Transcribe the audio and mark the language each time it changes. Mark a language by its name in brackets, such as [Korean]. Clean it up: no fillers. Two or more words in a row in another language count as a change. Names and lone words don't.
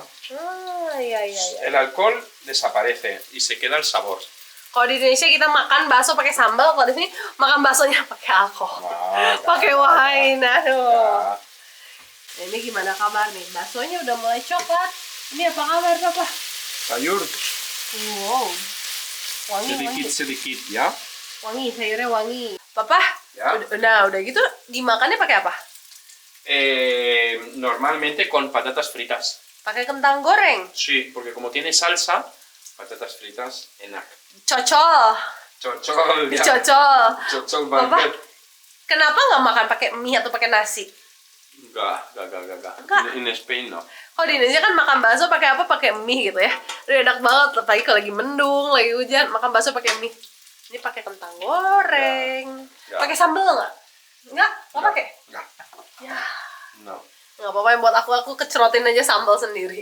[Indonesian] Iya. [Spanish] El alcohol desaparece y se queda el sabor. [Indonesian] Kalau di Indonesia kita makan bakso pakai sambal, kalau di sini makan baksonya pakai alkohol. Nah, Pakai wine, aduh. Nah, Nah, ini gimana kabar nih? Baksonya udah mulai coklat. Ini apa kabar, Papa? sayur. Wow. Sedikit ya. Wangi, sayurnya wangi. Papa, Ya. udah gitu dimakannya pakai apa? [Spanish] Normalmente con patatas fritas. [Indonesian] Pakai kentang goreng. [Spanish] Sí, porque como tiene salsa, patatas fritas enak. [Indonesian] Cocol. Cocol ya. Cocol. Cocol Papa, banget. kenapa nggak makan pakai mie atau pakai nasi? Enggak. Enggak. [English] In Spain no. [Indonesian] Kalau di Indonesia kan makan bakso pakai apa? Pakai mie gitu ya. Udah enak banget, apalagi kalau lagi mendung, lagi hujan, makan bakso pakai mie. Ini pakai kentang goreng. Ya. Pakai sambal nggak? Nggak pakai. Enggak. Ya. No. Nggak apa-apa yang buat aku kecerotin aja sambal sendiri.